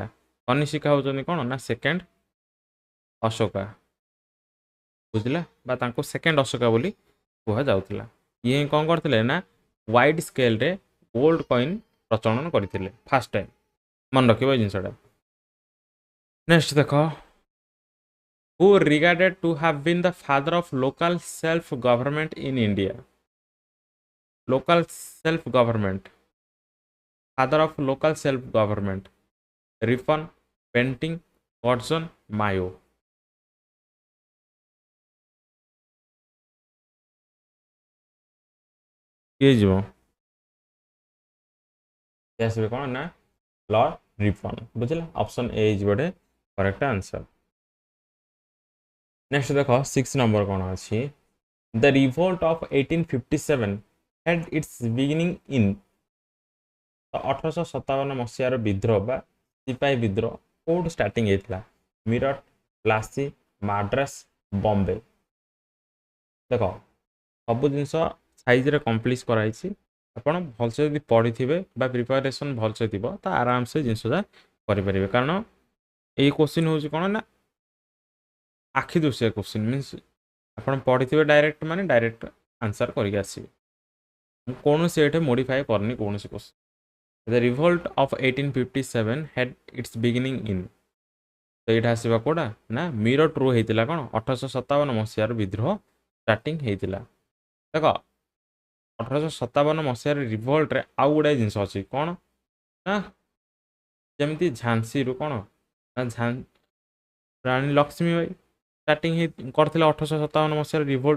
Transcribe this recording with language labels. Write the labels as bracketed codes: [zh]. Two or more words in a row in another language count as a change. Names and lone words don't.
[or] କନିଷ୍କା ହେଉଛନ୍ତି କ'ଣ ନା ସେକେଣ୍ଡ ଅଶୋକା। ବୁଝିଲା? ବା ତାଙ୍କୁ ସେକେଣ୍ଡ ଅଶୋକା ବୋଲି କୁହାଯାଉଥିଲା। ଇଏ କ'ଣ କରିଥିଲେ ନା [en] wide scaleରେ gold coin [or] ପ୍ରଚଳନ କରିଥିଲେ [en] first time. [or] ମନେ ରଖିବ ଏଇ ଜିନିଷଟା। ନେକ୍ସଟ ଦେଖ, [en] who regarded to have been the father of local self government in India? Local self government, father of local self government, Rippon, Bentinck, Watson, Mayo। [or] କିଏ ଯିବ? ଆସିବେ କ'ଣ ନା ଲର୍ଡ ରିପନ୍। ବୁଝିଲା? ଅପସନ୍ ଏ ହେଇଯିବ ଗୋଟେ [en] correct answer. [or] ନେକ୍ସଟ ଦେଖ 6 ନମ୍ବର କ'ଣ ଅଛି, [en] the revolt of 1857 had its beginning in. [or] 1857 ମସିହାର ବିଦ୍ରୋହ ବା ସିପାହୀ ବିଦ୍ରୋହ କୋଉଠୁ ଷ୍ଟାର୍ଟିଂ ହେଇଥିଲା? ମିରଟ, ପ୍ଲାସି, ମାଡ୍ରାସ, ବମ୍ବେ। ଦେଖ ସବୁ ଜିନିଷ ସାଇଜରେ କମ୍ପ୍ଲିଟ୍ କରାହେଇଛି। ଆପଣ ଭଲସେ ଯଦି ପଢ଼ିଥିବେ ବା ପ୍ରିପାରେସନ୍ ଭଲସେ ଥିବ ତ ଆରାମସେ ଜିନିଷଟା କରିପାରିବେ। କାରଣ ଏଇ କ୍ୱେଶ୍ଚିନ୍ ହେଉଛି କ'ଣ ନା ଆଖି ଦୃଶିଆ କ୍ୱେଶ୍ଚିନ୍, ମିନ୍ସ ଆପଣ ପଢ଼ିଥିବେ ଡାଇରେକ୍ଟ ମାନେ [en] direct answer [or] କରିକି ଆସିବେ। ମୁଁ କୌଣସି ଏଠି ମୋଡ଼ିଫାଏ କରିନି କୌଣସି କ୍ୱେଶ୍ଚିନ୍। [en] the revolt of 1857 had its beginning in। [or] ତ ଏଇଟା ଆସିବା କୋଉଟା ନା ମିରଟରୁ ହେଇଥିଲା କ'ଣ 1857 ମସିହାର ବିଦ୍ରୋହ ଷ୍ଟାର୍ଟିଂ ହେଇଥିଲା। ଦେଖ 1857 ମସିହାର ରିଭୋଲ୍ଟରେ ଆଉ ଗୁଡ଼ାଏ ଜିନିଷ ଅଛି କ'ଣ ନା ଯେମିତି ଝାନ୍ସିରୁ କ'ଣ ନା ରାଣୀ ଲକ୍ଷ୍ମୀବାଇ ଷ୍ଟାର୍ଟିଂ କରିଥିଲେ 1857 ମସିହାର ରିଭୋଲ୍ଟ।